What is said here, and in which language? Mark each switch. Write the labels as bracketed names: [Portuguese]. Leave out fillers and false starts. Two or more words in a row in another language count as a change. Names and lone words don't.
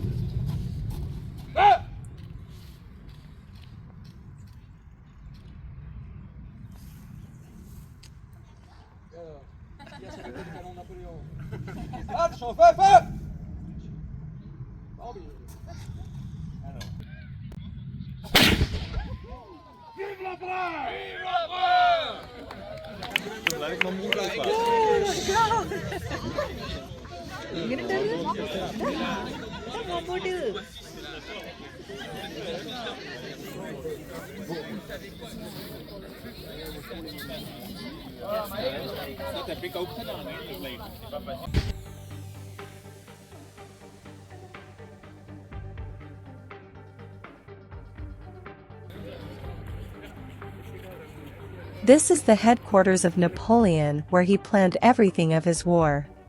[French] Canon Napoleon. Attention, feu, feu! Vive l'empereur! Vive l'empereur! [Dutch] Gelijk mijn moeder ook. Dat heb ik ook gedaan in het leven. [English] This is the headquarters of Napoleon, where he planned everything of his war.